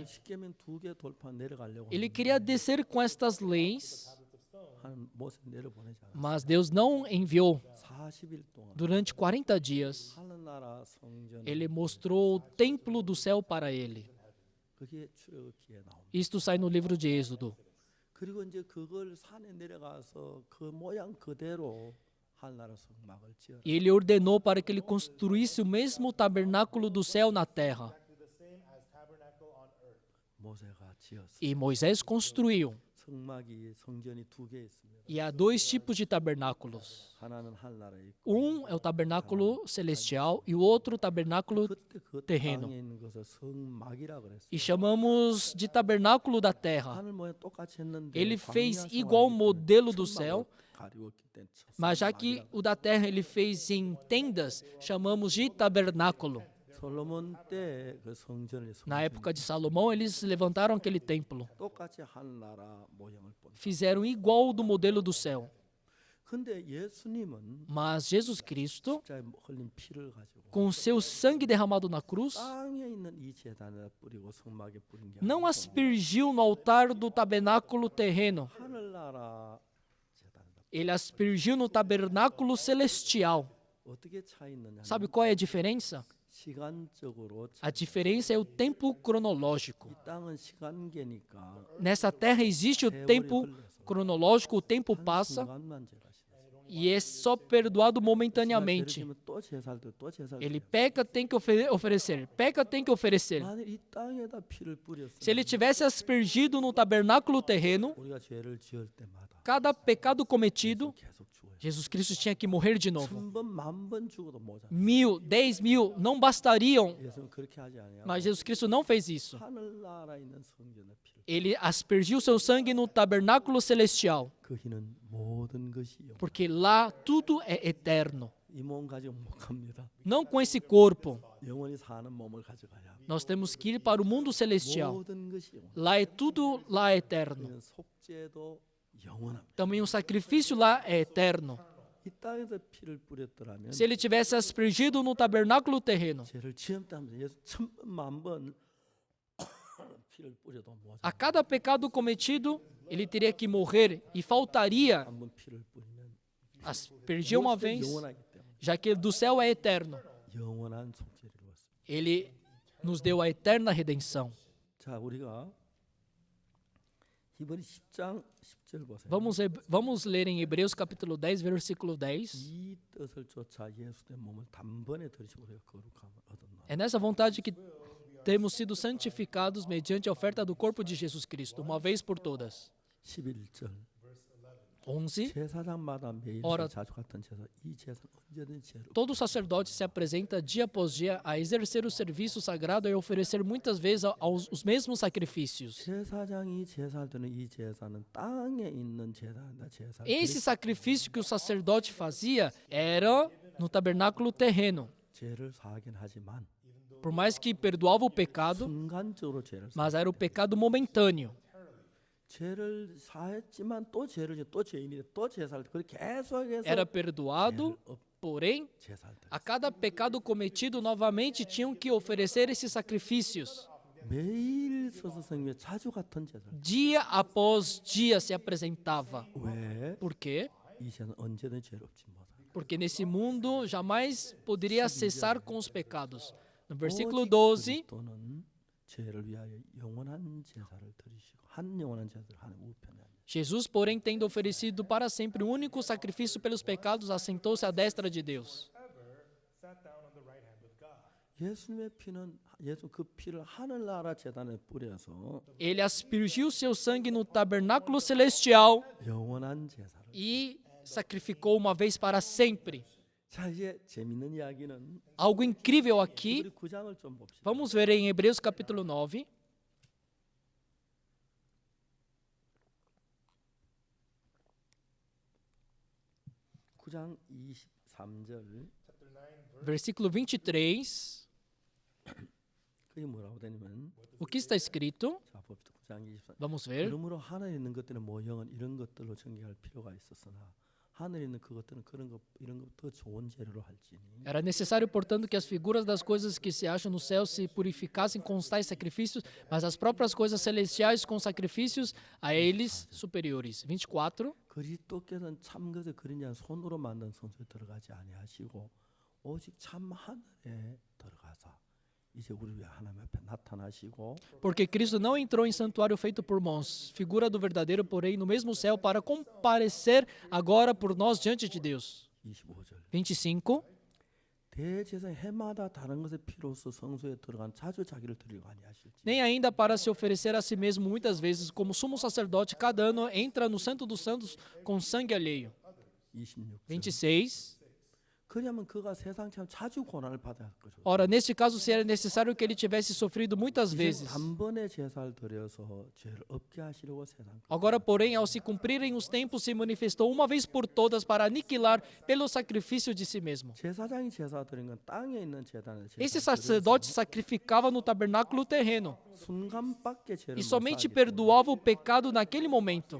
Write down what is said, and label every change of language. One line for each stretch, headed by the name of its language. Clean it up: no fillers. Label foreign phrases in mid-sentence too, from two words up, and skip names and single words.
Korean: 십계명 2개 돌판 내려가려고
Portuguese: ele queria descer com estas leis,
Korean: 한 모세 내려보내지 않았어요.
Portuguese: mas Deus não enviou.
Korean: 40일 동안
Portuguese: Durante 40 dias,
Korean: 하늘나라 성전
Portuguese: ele mostrou o templo do céu para ele.
Korean: 그게 출애굽기에 나옵니다.
Portuguese: Isto sai no livro de Êxodo.
Korean: 그리고 이제 그걸 산에 내려가서 그 모양 그대로 하늘나라 성막을 지어라.
Portuguese: E ele ordenou para que ele construísse o mesmo tabernáculo do céu na terra.
Korean: 모세가 지었어.
Portuguese: E Moisés construiu.
Korean: 성전이 두 개 있습니다.
Portuguese: E há dois tipos de tabernáculos.
Korean: 하나는 하늘나라에 있고
Portuguese: Um é o tabernáculo celestial e o outro o tabernáculo
Korean: 그때 그
Portuguese: terreno.
Korean: 땅에 있는 것을 성막이라 그랬어요.
Portuguese: E chamamos de tabernáculo da terra.
Korean: 하늘 모양 똑같이 했는데
Portuguese: Ele fez
Korean: 광야
Portuguese: igual o
Korean: 생활할 때
Portuguese: modelo do
Korean: 천막으로
Portuguese: céu,
Korean: 가리웠기 때문에
Portuguese: mas já que
Korean: 성막이라고.
Portuguese: o da terra ele fez em tendas, chamamos de tabernáculo.
Korean: 솔로몬 때 그 성전을
Portuguese: Na época de Salomão, eles levantaram aquele templo.
Korean: 똑같이 하늘나라 모양을 본.
Portuguese: Fizeram igual do modelo do céu.
Korean: 근데 예수님은
Portuguese: Mas Jesus Cristo,
Korean: 십자가에 흘린 피를 가지고
Portuguese: com seu sangue derramado na cruz,
Korean: 땅에 있는 이 제단에 뿌리고 성막에 뿌린 게
Portuguese: não
Korean: 아니고
Portuguese: aspergiu no altar do tabernáculo terreno.
Korean: 하늘나라 제단에다.
Portuguese: Ele aspergiu no tabernáculo celestial.
Korean: 어떻게 차이 있느냐?
Portuguese: Sabe qual é a diferença?
Korean: 시간적으로
Portuguese: A diferença é o tempo cronológico.
Korean: 이 땅은 시간계니까
Portuguese: Nessa terra existe o tempo cronológico, o tempo passa
Korean: 순간만 제라시는
Portuguese: e é só perdoado momentaneamente.
Korean: 또 제사할 때 또 제사할
Portuguese: Ele
Korean: 때
Portuguese: peca, tem que oferecer. Peca, tem que oferecer.
Korean: 만일 이 땅에다 피를
Portuguese: Se ele
Korean: 뿌렸으면
Portuguese: tivesse aspergido no tabernáculo terreno,
Korean: 우리가 죄를 지을 때마다
Portuguese: cada pecado cometido,
Korean: 계속 죽어요.
Portuguese: Jesus Cristo tinha que morrer de novo.
Korean: 1000번, 10,000번 죽어도 모자라.
Portuguese: 1000, 10.000 não bastariam,
Korean: 예수는 그렇게 하지 아니하고
Portuguese: mas Jesus Cristo não fez isso.
Korean: 하늘나라에 있는 성전의 피를
Portuguese: Ele aspergiu seu sangue no tabernáculo celestial,
Korean: 거기는 모든 것이요.
Portuguese: porque lá tudo é eterno.
Korean: 이 몸 가지고 못 갑니다.
Portuguese: Não com esse corpo.
Korean: 영원히 사는 몸을 가져가야 합니다.
Portuguese: Nós temos que ir para o mundo celestial.
Korean: 모든 것이 영원.
Portuguese: Lá é tudo lá é eterno.
Korean: 우리는 속죄도 영원합니다.
Portuguese: Também o sacrifício lá é eterno.
Korean: 이 땅에서 피를 뿌렸더라면
Portuguese: Se ele tivesse aspergido no tabernáculo terreno,
Korean: 죄를 지었다면서 예수 1000번, 10,000번 피를 뿌려도 모자라.
Portuguese: a cada pecado cometido, ele teria que morrer e faltaria
Korean: 한번 피를 뿌리면
Portuguese: aspergir uma vez,
Korean: 영원하기 때문에
Portuguese: já que do céu é eterno.
Korean: 영원한 속죄를 이루었습니다.
Portuguese: Ele nos deu a eterna redenção.
Korean: 자, 우리가 이번에 10장 10절 보세요.
Portuguese: Vamos ler em Hebreus capítulo 10, versículo 10.
Korean: 이 뜻을 쫓아 예수의 몸을 단번에 들이시고 우리가 거룩함을 얻었나.
Portuguese: É nessa vontade que temos sido santificados mediante a oferta do corpo de Jesus Cristo, uma vez por todas.
Korean: 11절
Portuguese: 11.
Korean: 제사장마다 매일
Portuguese: Ora-
Korean: 자주 같은 제사 이 제사는 언제든지 죄를
Portuguese: Todo sacerdote se apresenta dia após dia a exercer o serviço sagrado e oferecer muitas vezes os mesmos sacrifícios.
Korean: 제사장이 제사할 때는 이 제사는 땅에 있는 제사다 제사.
Portuguese: Esse sacrifício que o sacerdote fazia era no tabernáculo terreno.
Korean: 죄를 사하긴 하지만
Portuguese: Por mais que perdoava o pecado,
Korean: 순간적으로 죄를 사.
Portuguese: mas era o pecado momentâneo.
Korean: 죄를 사했지만 또 죄를 또 죄인이 또 제사를 그렇게 계속해서
Portuguese: Era perdoado, porém,
Korean: 제사할 때
Portuguese: a cada pecado cometido novamente tinham que oferecer esses sacrifícios.
Korean: 매일 서서 성경에 자주 같은 제사를.
Portuguese: Dia após dia se apresentava.
Korean: 왜?
Portuguese: Por quê?
Korean: 이 죄는 언제든 죄롭지 못하.
Portuguese: Porque nesse mundo jamais poderia cessar com os pecados. No versículo
Korean: 오직 12, 그리스도는 죄를 위하여 영원한 제사를 드리시고 한 영원한 제사를 하는 우편에 앉으시고
Portuguese: Jesus, porém, tendo oferecido para sempre o único sacrifício pelos pecados, assentou-se à destra de Deus.
Korean: 예수님의 피는 예수 그 피를 하늘나라 제단에 뿌려서
Portuguese: Ele aspergiu seu sangue no tabernáculo celestial
Korean: 영원한 제사를.
Portuguese: e sacrificou uma vez para sempre.
Korean: 자, 이제 재밌는 이야기는
Portuguese: Algo incrível aqui,
Korean: 우리 9장을 좀 봅시다.
Portuguese: vamos ver em Hebreus capítulo 9.
Korean: 구장 23절
Portuguese: Versículo 23.
Korean: 그게 뭐라고 되냐면
Portuguese: O que está escrito?
Korean: 자, 봅시다. 9장 23절.
Portuguese: Vamos ver.
Korean: 그러므로 하늘에 있는 것들의 모형은 이런 것들로 정결할 필요가 있었으나 하늘에 있는 그것들은 그런 것 이런 것 더 좋은 재료로 할지니
Portuguese: Era necessário, portanto, que as figuras das coisas que se acham no céu se purificassem com os tais sacrifícios, mas as próprias coisas celestiais com sacrifícios a eles superiores.
Korean: 24. 그리스도께서는 참 것을 그린 자 손으로 만든 성소에 들어가지 아니하시고 오직 참 하늘에 들어가사 이제 우리 위해 하나님 앞에 나타나시고
Portuguese: Porque Cristo não entrou em santuário feito por mãos, figura do verdadeiro, porém, no mesmo céu, para comparecer agora por nós diante de Deus.
Korean: 25절
Portuguese: 25.
Korean: 대제사장 해마다 다른 것에 필요서 성소에 들어간 자주 자기를 드리고 아니하실지.
Portuguese: Nem ainda para se oferecer a si mesmo muitas vezes, como sumo sacerdote, cada ano entra no Santo dos Santos com sangue alheio.
Korean: 26절.
Portuguese: 26.
Korean: 그러면 그가 세상처럼 자주 고난을 받아야 할 거죠.
Portuguese: Ora, neste caso, seria necessário que ele tivesse sofrido muitas
Korean: 이제
Portuguese: vezes.
Korean: 단번에 제사를 드려서 죄를 없게 하시려고 세상.
Portuguese: Agora, porém, ao se cumprirem os tempos, se manifestou uma vez por todas para aniquilar pelo sacrifício de si mesmo.
Korean: 제사장이 제사 드린 건 땅에 있는 제단에
Portuguese: Esse sacerdote sacrificava no tabernáculo terreno
Korean: 순간밖에 죄를
Portuguese: e
Korean: 못
Portuguese: somente
Korean: 사하기 때문에.
Portuguese: perdoava o pecado naquele momento.